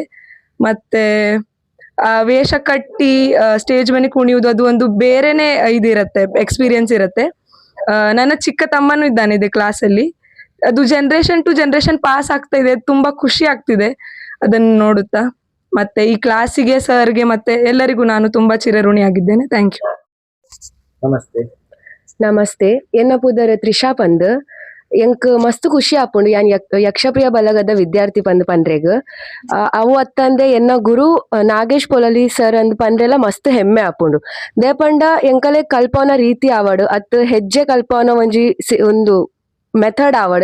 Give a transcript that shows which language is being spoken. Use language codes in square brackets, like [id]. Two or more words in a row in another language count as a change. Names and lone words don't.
[kn] ಮತ್ತೆ ವೇಷ ಕಟ್ಟಿ ಸ್ಟೇಜ್ ಮೇಲೆ ಕುಣಿಯುವುದು ಅದು ಒಂದು ಬೇರೆನೆ ಇದಿರತ್ತೆ, ಎಕ್ಸ್ಪೀರಿಯನ್ಸ್ ಇರತ್ತೆ. ನನ್ನ ಚಿಕ್ಕ ತಮ್ಮನೂ ಇದ್ದಾನೆ ಇದೆ ಕ್ಲಾಸಲ್ಲಿ. ಅದು [en] generation to generation pass [kn] ಆಗ್ತಾ ಇದೆ. ತುಂಬಾ ಖುಷಿ ಆಗ್ತಿದೆ ಅದನ್ನು ನೋಡುತ್ತಾ. ಮತ್ತೆ ಈ ಕ್ಲಾಸಿಗೆ, ಸರ್ಗೆ ಮತ್ತೆ ಎಲ್ಲರಿಗೂ ನಾನು ತುಂಬಾ ಚಿರಋಣಿಯಾಗಿದ್ದೇನೆ. [en] thank you. [tcy] ನಮಸ್ತೆ, ಎನ್ನ ಪುದರ್ ತ್ರಿಷಾ ಪಂದ್. ಎಂಕ್ ಮಸ್ತ್ ಖುಷಿ ಆಪುಂಡು ಯಾನ್ ಯಕ್ಷಪ್ರಿಯ ಬಲಗದ ವಿದ್ಯಾರ್ಥಿ ಪಂದ್ ಪನ್ರೆಗ್. ಅವು ಅತ್ತಂದೆ ಎನ್ನ ಗುರು ನಾಗೇಶ್ ಪೊಲಲಿ ಸರ್ ಅಂದ್ ಪನ್ರೆಲ್ಲ ಮಸ್ತ್ ಹೆಮ್ಮೆ ಆಪುಂಡು. ದೇ ಪಂಡ ಎಂಕಲೆ ಕಲ್ಪವನ ರೀತಿ ಆವಡ್ ಅತ್ ಹೆಜ್ಜೆ ಕಲ್ಪವನ ಒಂಜಿ ಒಂದು ಮೆಥಡ್ ಆವಡ್.